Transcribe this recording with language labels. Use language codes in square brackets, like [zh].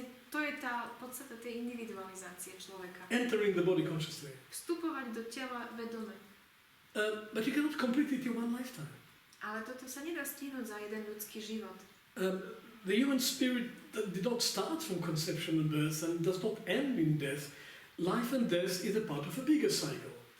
[sk] To je tá podstata tej individualizácie človeka. [en] Entering the body consciously. [sk] Vstupovať do tela vedome. [en] But you cannot complete it in one lifetime. [sk] Ale toto sa nedá stihnúť za jeden ľudský život. [en] The human spirit did not start from conception and birth and does not end in death. Life and death is a part of a bigger cycle.